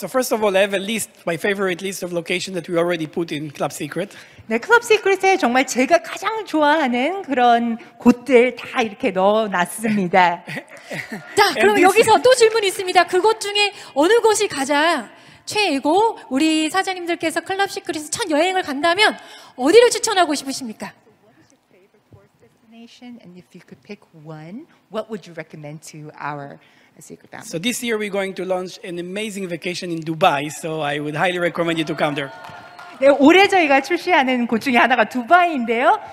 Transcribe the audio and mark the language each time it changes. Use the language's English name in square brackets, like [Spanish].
[English] So first of all, I have a list, my favorite list of locations that we already put in Club Secret. [Korean] 네, 클럽 시크릿에 정말 제가 가장 좋아하는 그런 곳들 다 이렇게 넣어놨습니다. 자, 그럼 여기서 또 질문이 있습니다. 그것 중에 어느 곳이 가장 최애고 우리 사장님들께서 클럽 시크릿 첫 여행을 간다면 어디를 추천하고 싶으십니까? [English] And if you could pick one, what would you recommend to our secret family? So this year we're going to launch an amazing vacation in Dubai. So I would highly recommend you to come there. [Korean] 네, 올해 저희가 출시하는 곳 중에 하나가 두바이인데요.